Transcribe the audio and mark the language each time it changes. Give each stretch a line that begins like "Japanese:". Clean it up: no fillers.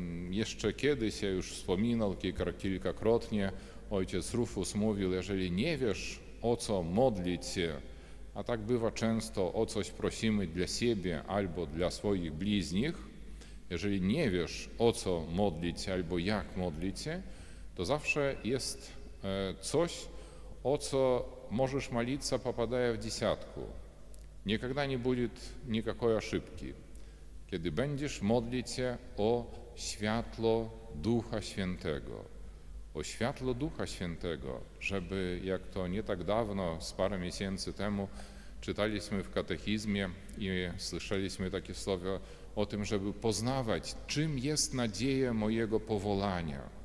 Polish: jeszcze kiedyś, ja już wspominał kilkakrotnie, ojciec Rufus mówił, jeżeli nie wiesz, o co modlić się, a tak bywa często, o coś prosimy dla siebie albo dla swoich bliźnich, jeżeli nie wiesz, o co modlić się albo jak modlić się, to zawsze jest coś, o co możesz
Russian: молиться, попадая в десятку. Никогда не будет никакой ошибки.
Polish: Kiedy będziesz modlić się o światło Ducha Świętego, o światło Ducha Świętego, żeby, jak to nie tak dawno, z parę miesięcy temu, czytaliśmy w katechizmie i słyszeliśmy takie słowa o tym, żeby poznawać, czym jest nadzieja mojego powołania.